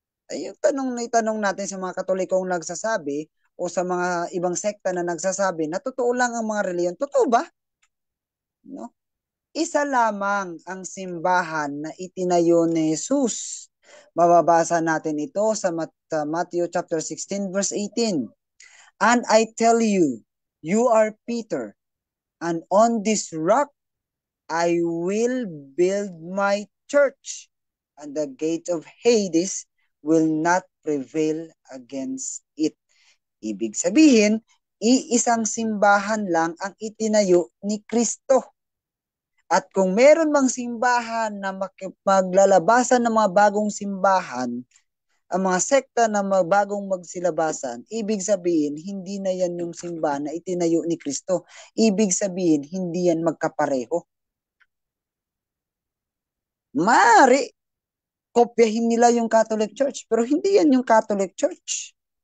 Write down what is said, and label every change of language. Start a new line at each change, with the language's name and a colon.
Filipino: Ay, yung itanong natin sa mga Katolikong nagsasabi o sa mga ibang sekta na nagsasabi na totoo lang ang mga relihiyon. Totoo ba? No? Isa lamang ang simbahan na itinayo ni Jesus. Mababasa natin ito sa Matthew chapter 16 verse 18.
English: And I tell you, you are Peter, and on this rock I will build my church, and the gates of Hades will not prevail against it.
Filipino: Ibig sabihin, iisang simbahan lang ang itinayo ni Kristo. At kung meron mang simbahan na maglalabasan ng mga bagong simbahan, ang mga sekta na bagong magsilabasan, ibig sabihin, hindi na yan yung simbahan na itinayo ni Kristo. Ibig sabihin, hindi yan magkapareho. Maaari, kopyahin nila yung Catholic Church, pero hindi yan yung Catholic Church.